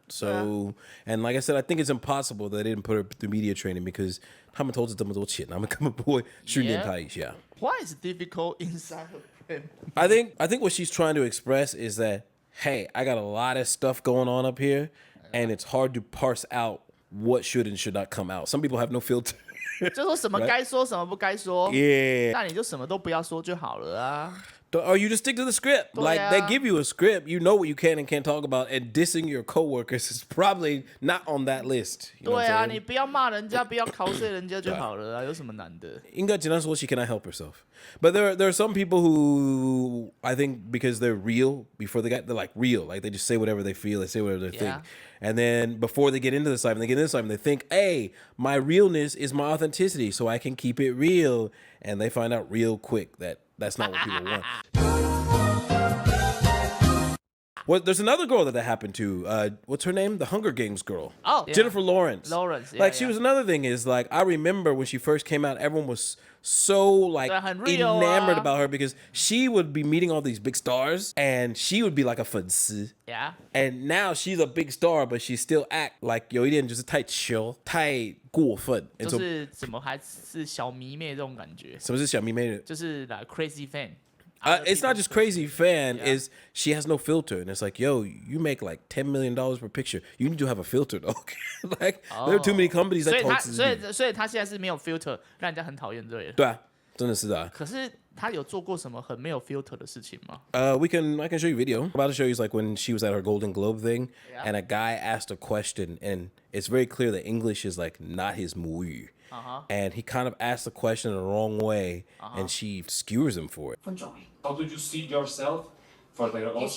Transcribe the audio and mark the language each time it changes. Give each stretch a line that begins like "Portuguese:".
English: So, and like I said, I think it's impossible that they didn't put her through media training because
Chinese: 他们投资这么多钱，他们根本不会训练她一下。
English: Why is it difficult inside of him? I think what she's trying to express is that, hey, I got a lot of stuff going on up here, and it's hard to parse out what should and should not come out. Some people have no filter.
Chinese: 就说什么该说，什么不该说。
English: Yeah.
Chinese: 那你就什么都不要说就好了啊。
English: Or you just stick to the script. Like they give you a script, you know what you can and can't talk about, and dissing your coworkers is probably not on that list. You know
Chinese: 对
English: what
Chinese: 啊，
English: I'm
Chinese: 你
English: saying?
Chinese: 不要骂人家，不要cos人家就好了啊，有什么难的？应该简单说
English: she cannot help herself. But there are some people who I think because they're real before they're like real, like they just say whatever they feel, they say whatever they think. And then before they get into the assignment, they think, hey, my realness is my authenticity, so I can keep it real. And they find out real quick that that's not what people want. there's another girl that happened to. What's her name? The Hunger Games girl. Oh, yeah. Jennifer Lawrence. Yeah, she was another thing is like I remember when she first came out, everyone was so like enamored about her because she would be meeting all these big stars and she would be like a
Chinese: 粉丝.
English: Yeah. And now she's a big star, but she still act like
Chinese: 有一点就是太 chill, 太过分. 就是怎么还是小迷妹这种感觉？什么是小迷妹？就是
English: like crazy fan. It's not just crazy fan. Is she has no filter, and it's like, yo, you make like $10 million per picture. You need to have a filter, dog. Like there are too many companies that
Chinese: 所以他现在是没有 filter， 让人家很讨厌，对。对啊，真的是啊。可是他有做过什么很没有 filter 的事情吗
English: I can show you a video. I'm about to show you is like when she was at her Golden Globe thing, and a guy asked a question, and it's very clear that English is like not his
Chinese: 母语.
English: And he kind of asked the question in the wrong way, and she skewers him for it. How did you see yourself for the Oscars?